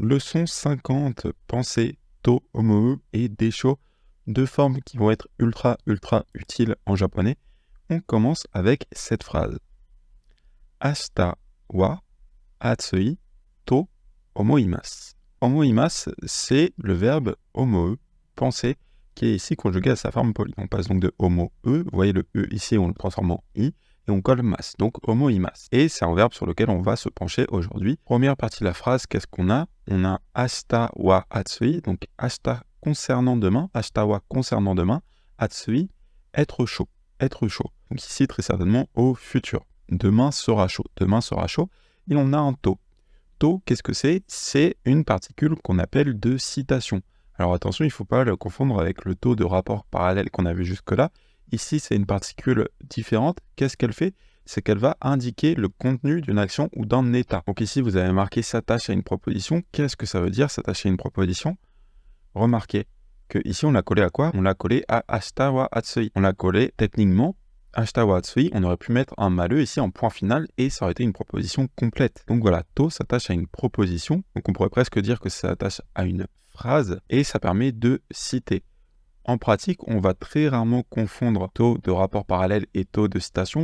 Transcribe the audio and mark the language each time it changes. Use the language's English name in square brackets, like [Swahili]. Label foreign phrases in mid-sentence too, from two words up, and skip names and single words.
[French] Leçon 50, pensée, to, homoe et desho, deux formes qui vont être ultra utiles en japonais. On commence avec cette phrase. [Japanese] 明日は暑いと思います. [French] Omoimasu, c'est le verbe homoe, penser, qui est ici conjugué à sa forme polie. On passe donc de homo e, vous voyez le e ici, on le transforme en i, et on colle mas, donc omoimasu. Et c'est un verbe sur lequel on va se pencher aujourd'hui. Première partie de la phrase, qu'est-ce qu'on a? On a [Japanese] 明日は暑い, [French] donc ashita concernant demain, [Japanese] 明日は [French] concernant demain, atsui, être chaud, être chaud. Donc ici, très certainement, au futur. Demain sera chaud, demain sera chaud. Et on a un to. To, qu'est-ce que c'est? C'est une particule qu'on appelle de citation. Alors attention, il ne faut pas le confondre avec le to de rapport parallèle qu'on a vu jusque-là. Ici, c'est une particule différente. Qu'est-ce qu'elle fait? C'est qu'elle va indiquer le contenu d'une action ou d'un état. Donc ici, vous avez marqué s'attache à une proposition. Qu'est-ce que ça veut dire, s'attacher à une proposition? Remarquez que ici, on l'a collé à quoi? On l'a collé à [Japanese] 明日は暑い. [French] On l'a collé techniquement [Japanese] 明日は暑い. [French] On aurait pu mettre un maleux ici en point final et ça aurait été une proposition complète. Donc voilà, to s'attache à une proposition. Donc on pourrait presque dire que ça s'attache à une phrase et ça permet de citer. En pratique, on va très rarement confondre to de rapport parallèle et to de citation.